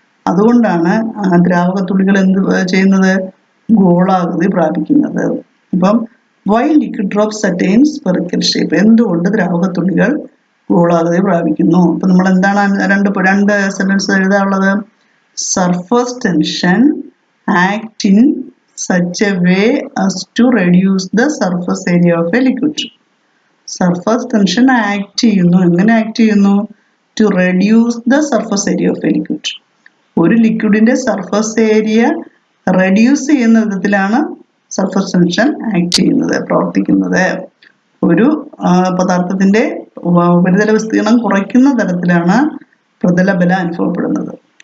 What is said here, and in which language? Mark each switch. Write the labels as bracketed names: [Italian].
[Malayalam] അതുകൊണ്ടാണ് ദ്രാവകത്തുള്ളികൾ എന്ത് ചെയ്യുന്നത്? ഗോളാകൃതി പ്രാപിക്കുന്നത്. അപ്പം [English] Why liquid drops attain spherical shape? [Malayalam] എന്തുകൊണ്ട് ദ്രാവകത്തുള്ളികൾ ഗോളാകൃതി പ്രാപിക്കുന്നു? അപ്പൊ നമ്മൾ എന്താണ് രണ്ട് sentence എഴുതാനുള്ളത്? [English] Surface tension act in such a way as to reduce the surface area of a liquid. [Malayalam] Surface tension act ചെയ്യുന്നു. എങ്ങനെ ആക്ട് ചെയ്യുന്നു? [English] To reduce the surface area of a liquid. [Malayalam] ഒരു ലിക്വിഡിന്റെ സർഫസ് ഏരിയ റെഡ്യൂസ് ചെയ്യുന്ന വിധത്തിലാണ് surface tension act ചെയ്യുന്നത്, പ്രവർത്തിക്കുന്നത്. ഒരു പദാർത്ഥത്തിന്റെ ഉപരിതല വിസ്തീർണം കുറയ്ക്കുന്ന തരത്തിലാണ് പ്രതലബലം അനുഭവപ്പെടുന്നത്.